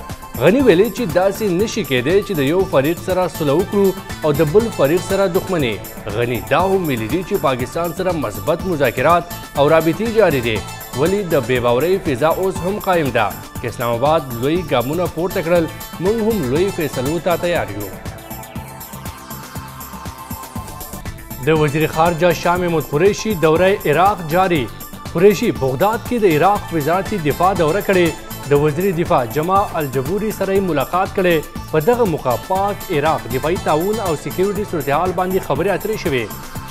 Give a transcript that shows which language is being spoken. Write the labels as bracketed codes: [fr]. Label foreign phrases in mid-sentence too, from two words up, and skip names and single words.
[ps] غني ویلي چې داسې نشي کېدی چې د یو فریق سره سوله اوکړو او د بل فریق سره دښمني غني دا هم ویلي چې پاکستان سره مضبوط مذاکرات او رابطې جاري دي ولې د بې باورۍ فضا اوس هم قایمه ده چې اسلام اباد لوی ګامونه پورته کړل مونږ هم لوی فیصلو ته تیاریو. د وزیر خارجه شاه محمود قریشي دوره عراق جاری. قریشي بغداد کې د عراق وزارت دفاع دوره کړې. د وزیر دفاع جمع الجبوري سره ملاقات کړي. په دغه موقع پاک عراق دفاعي تعاون او سکیورټي صورتحال باندې خبرې اترې شوې.